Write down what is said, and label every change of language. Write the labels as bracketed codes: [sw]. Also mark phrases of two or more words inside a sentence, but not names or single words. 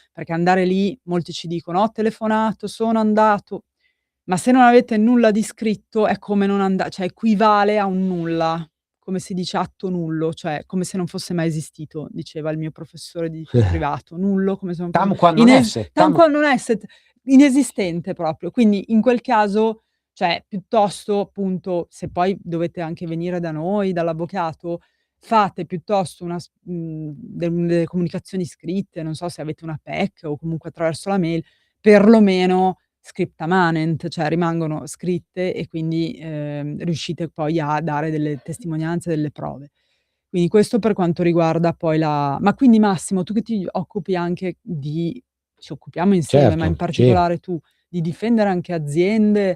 [it] perché andare lì molti ci dicono: "Ho telefonato, sono andato". Ma se non avete nulla di scritto è come non cioè equivale a un nulla, come si dice atto nullo, cioè come se non fosse mai esistito, diceva il mio professore di privato, nullo come se non fosse [la] Tam quam non esse, tam tam quam non esset, [it] inesistente proprio. Quindi in quel caso, cioè piuttosto appunto, se poi dovete anche venire da noi, dall'avvocato, fate piuttosto delle comunicazioni scritte, non so se avete una PEC o comunque attraverso la mail, perlomeno [la] scripta manent, [it] cioè rimangono scritte e quindi, riuscite poi a dare delle testimonianze, delle prove. Quindi questo per quanto riguarda poi ma quindi Massimo, tu che ti occupi anche ci occupiamo insieme, ma in certo, sì, particolare tu, di difendere anche aziende,